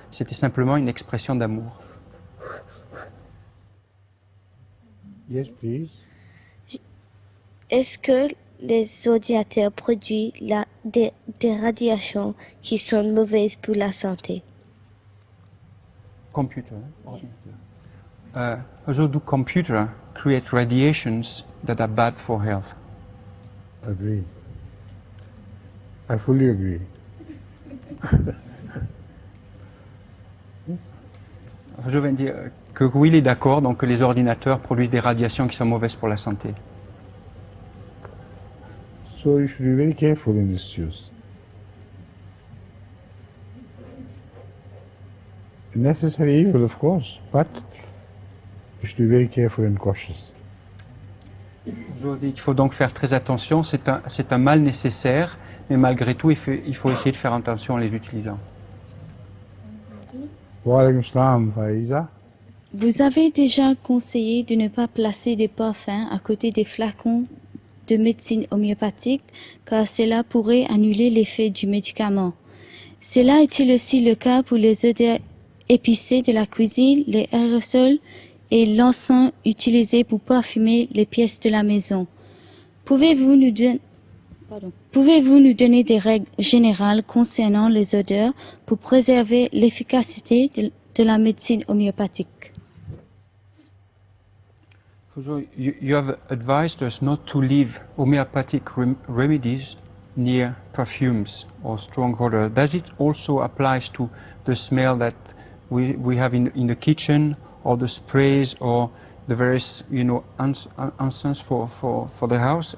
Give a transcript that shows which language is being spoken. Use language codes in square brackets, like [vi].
[fr] C'était simplement une expression d'amour. [en] Yes, please. [fr] Est-ce que les ordinateurs produisent des radiations qui sont mauvaises pour la santé? [en] Computer, also do computer create radiations that are bad for health? Agree. I fully agree. [fr] Je viens de dire que oui, il est d'accord, donc que les ordinateurs produisent des radiations qui sont mauvaises pour la santé. [en] So you should be very careful in this use. A necessary evil, of course, but you should be very careful and cautious. [fr] Je dis qu'il faut donc faire très attention, c'est un mal nécessaire, mais malgré tout, il faut essayer de faire attention en les utilisant. [ar] Wa alaykum salam, Faiza. [fr] Vous avez déjà conseillé de ne pas placer de parfum à côté des flacons de médecine homéopathique, car cela pourrait annuler l'effet du médicament. Cela est-il aussi le cas pour les odeurs épicées de la cuisine, les aérosols et l'encens utilisé pour parfumer les pièces de la maison? Pouvez-vous nous donner des règles générales concernant les odeurs pour préserver l'efficacité de la médecine homéopathique? [en] You have advised us not to leave homeopathic remedies near perfumes or strong odor. Does it also apply to the smell that we have in the kitchen, or the sprays, or the various incense for the house?